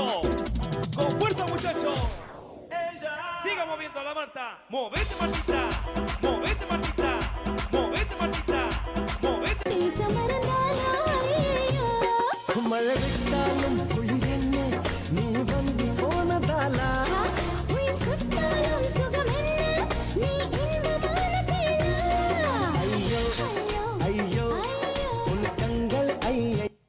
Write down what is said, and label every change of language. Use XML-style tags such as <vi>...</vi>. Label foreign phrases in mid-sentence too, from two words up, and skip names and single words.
<es>Con fuerza, muchachos. Siga moviendo la Marta. Movete, Martita. Movete, Martita. Movete, Martita. Movete.</es> <ta>மழை விட்டாலும் குளிரென்ன நீ வந்து போனதாலா ஐயோ ஐயோ உனக்கங்கள் ஐய</ta>